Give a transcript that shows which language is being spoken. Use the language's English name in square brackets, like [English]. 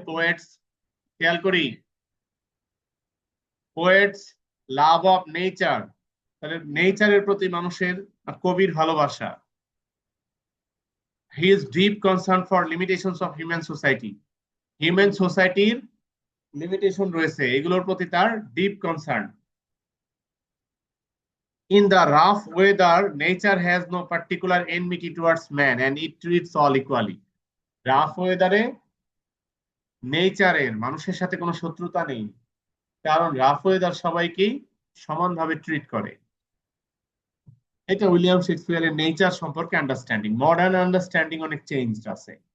[Bangla] Poets, খেয়াল করি, [English] poets love of nature, [Bangla] তাহলে নেচারের প্রতি মানুষের কবির ভালোবাসা। [English] his deep concern for limitations of human society, [Bangla] human সোসাইটির লিমিটেশন রয়েছে, এগুলোর প্রতি তার deep concern. [English] In the rough weather, nature has no particular enmity towards man and it treats all equally. [Bangla] Rough ওয়েদারে নেচারের, মানুষের সাথে কোনো শত্রুতা নেই, কারণ রাফ ওয়েদার সবাইকেই সমানভাবে ট্রিট করে। এটা উইলিয়াম শেক্সপিয়ারের নেচার সম্পর্কে আন্ডারস্ট্যান্ডিং। মডার্ন আন্ডারস্ট্যান্ডিং অনেক চেঞ্জ আছে।